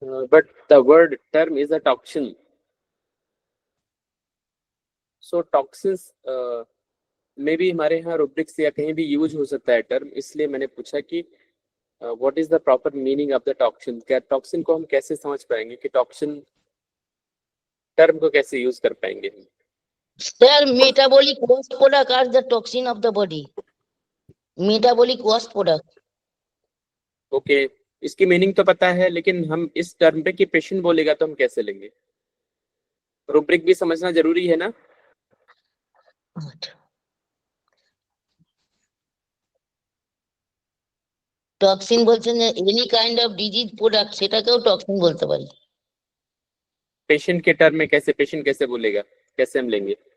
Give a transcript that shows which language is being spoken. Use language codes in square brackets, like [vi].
[en] But the word term is a toxin. [hi] So toxins में भी हमारे यहाँ रुब्रिक्स या कहीं भी यूज हो सकता है टर्म, इसलिए मैंने पूछा कि [en] What is the proper meaning of the toxin. [hi] क्या टॉक्सिन को हम कैसे समझ पाएंगे, कि टॉक्सिन टर्म को कैसे यूज कर पाएंगे हम? [en] Sir, metabolic waste product are the toxin of the body. Metabolic waste product. [hi] Okay, इसकी मीनिंग तो पता है, लेकिन हम इस टर्म पे कि पेशेंट बोलेगा तो हम कैसे लेंगे? रुब्रिक भी समझना जरूरी है ना. [bn] টক্সিন বলছেন যে [en] any kind of disease product, [bn] সেটাকেও টক্সিন বলতে পারি. [hi] पेशेंट के टर्म में कैसे, पेशेंट कैसे बोलेगा, कैसे हम लेंगे?